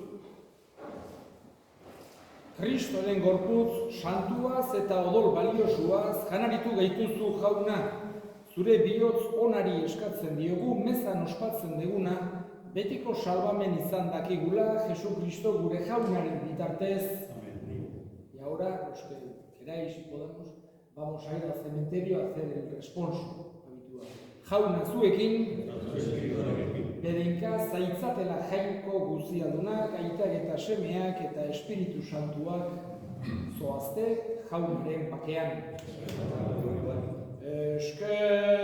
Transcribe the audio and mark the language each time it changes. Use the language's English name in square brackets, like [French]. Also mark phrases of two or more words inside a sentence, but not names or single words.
[Basque] Kristoren gorputz santuaz eta odol baliosuaz janaritu gaituzu jauna, zure bihotz onari eskatzen diogu mezan ospatzen deguna, betiko salbamen izan dakigula Jesu Kristo gure jaunaren bitartez. [Spanish] Y ahora, los que queráis y podamos, vamos a ir al cementerio a hacer el responso habitual. [Basque] Jauna zuekin, bedinka zaitzatela jainko guzialdunak, aitak eta semeak eta Espiritu Santuak zoazte jaunaren bakean. Esker